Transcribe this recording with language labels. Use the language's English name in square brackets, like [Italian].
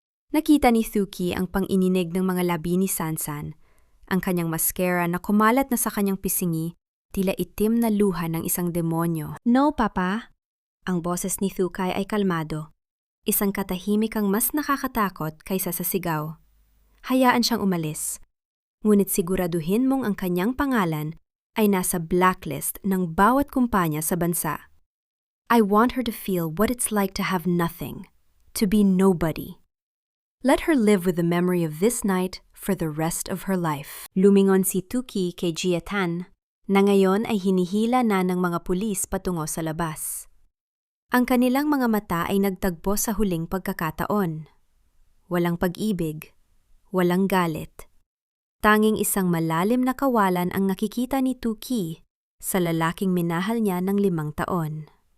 [Filipino] Nakita ni Thuki ang pang-ininig ng mga labi ni Sansan, ang kanyang mascara na kumalat na sa kanyang pisingi, tila itim na luha ng isang demonyo. [English] No, Papa. [Filipino] Ang boses ni Thukay ay kalmado. Isang katahimik ang mas nakakatakot kaysa sa sigaw. Hayaan siyang umalis. Ngunit siguraduhin mong ang kanyang pangalan ay nasa blacklist ng bawat kumpanya sa bansa. [English] I want her to feel what it's like to have nothing, to be nobody. Let her live with the memory of this night for the rest of her life. [Filipino] Lumingon si Tuki kay Jiatan, na ngayon ay hinihila na ng mga pulis patungo sa labas. Ang kanilang mga mata ay nagtagpo sa huling pagkakataon. Walang pag-ibig, walang galit. Tanging isang malalim na kawalan ang nakikita ni Tuki sa lalaking minahal niya ng 5 taon.